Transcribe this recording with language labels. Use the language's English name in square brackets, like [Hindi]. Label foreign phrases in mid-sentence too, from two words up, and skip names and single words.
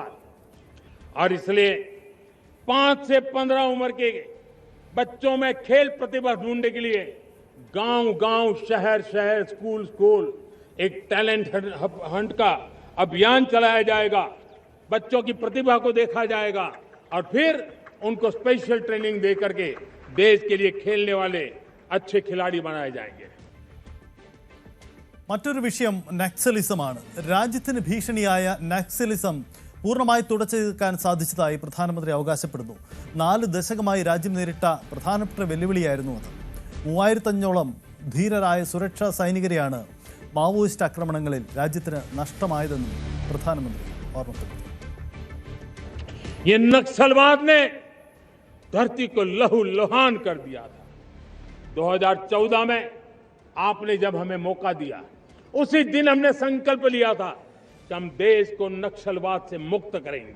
[Hindi] और इसलिए 5 से 15 उम्र के बच्चों में खेल प्रतिभा ढूंढने के लिए गांव-गांव, शहर-शहर, स्कूल-स्कूल एक [English] talent hunt [Hindi] का अभियान चलाया जाएगा। बच्चों की प्रतिभा को देखा जाएगा और फिर उनको [English] special training [Hindi] दे करके देश के लिए खेलने वाले अच्छे खिलाड़ी बनाए जाएंगे. [Malayalam] മറ്റൊരു വിഷയം നക്സലിസമാണ്. രാജ്യത്തിന് ഭീഷണിയായ നക്സലിസം പൂർണ്ണമായി തുടച്ചു നീക്കാൻ സാധിച്ചതായി പ്രധാനമന്ത്രി അവകാശപ്പെടുന്നു. 4 ദശകമായി രാജ്യം നേരിട്ട പ്രധാനപ്പെട്ട വെല്ലുവിളിയായിരുന്നു അത്. 3500ഓളം ധീരരായ സുരക്ഷാ സൈനികരെയാണ് മാവോയിസ്റ്റ് ആക്രമണങ്ങളിൽ രാജ്യത്തിന് നഷ്ടമായതെന്നും പ്രധാനമന്ത്രി ഓർമ്മപ്പെടുത്തി. [Hindi] ये नक्सलवाद ने धरती को लहूलुहान कर दिया था. 2014 में आपने जब हमें मौका दिया, उसी दिन हमने संकल्प लिया था कि हम देश को नक्सलवाद से मुक्त करेंगे.